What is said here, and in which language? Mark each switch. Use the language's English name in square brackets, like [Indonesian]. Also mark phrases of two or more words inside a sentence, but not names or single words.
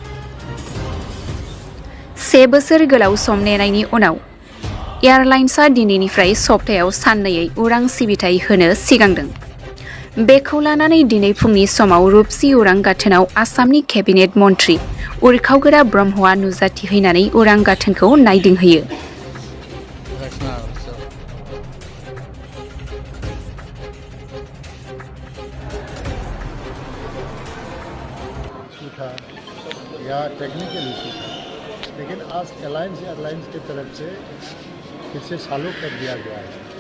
[Bodo] 1 बोसोर गोलाव सम नेनायनि उनाव एयारलाइन्सआ दिनैनिफ्राय सप्तायाव साननैयै उरां सिबिथाय होनो सिगांदों। बेखौ लानानै दिनै फुंनि समाव रुपसि उरां गाथोनाव आसामनि केबिनेट मन्थ्रि उरखावगोरा ब्रह्मआ नुजाथिहैनानै उरां गाथोनखौ नायदिंहैयो। [Hindi] या टेक्निकल इशू था, लेकिन आज एयरलाइंस की तरफ से फिर से चालू कर दिया गया है।